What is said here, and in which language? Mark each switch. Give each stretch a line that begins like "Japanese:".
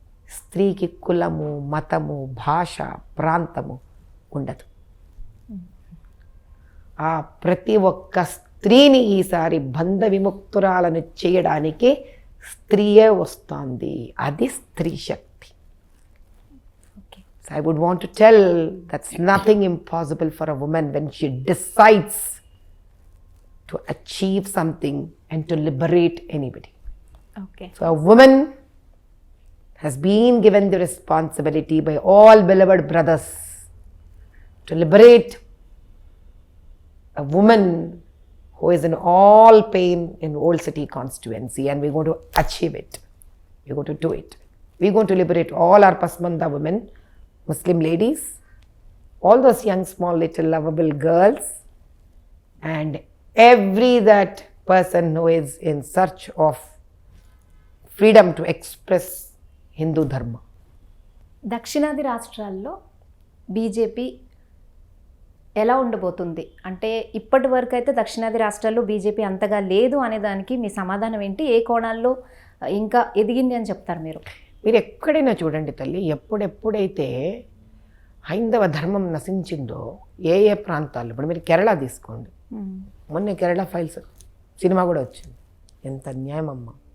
Telugu: స్త్రీకి కులము, మతము, భాష, ప్రాంతము ఉండదు. ఆ ప్రతి ఒక్క స్త్రీని ఈసారి బంధ విముక్తురాలను చేయడానికి స్త్రీయే వస్తుంది. అది స్త్రీ శక్తి.
English: So I would want to tell that's nothing impossible for a woman when she decides to achieve something and to liberate anybody. Okay. So a woman has been given the responsibility by all beloved brothers to liberate a woman who is in all pain in Old City constituency, and we're going to achieve it. We're going to do it. We're going to liberate all our Pasmanda women, Muslim ladies, all those young, small, little, lovable girls, and every that person who is in search of freedom to express Hindu Dharma.
Telugu: దక్షిణాది రాష్ట్రాల్లో BJP ఎలా ఉండబోతుంది? అంటే ఇప్పటి వరకు అయితే దక్షిణాది రాష్ట్రాల్లో బీజేపీ అంతగా లేదు అనే దానికి మీ సమాధానం ఏంటి? ఏ కోణాల్లో ఇంకా ఎదిగింది అని చెప్తారు మీరు? మీరు ఎక్కడైనా చూడండి తల్లి, ఎప్పుడెప్పుడైతే హైందవ ధర్మం నశించిందో ఏ ఏ ప్రాంతాల్లో, ఇప్పుడు మీరు కేరళ తీసుకోండి, మొన్న కేరళ ఫైల్స్ సినిమా కూడా వచ్చింది. ఎంత అన్యాయం అమ్మ.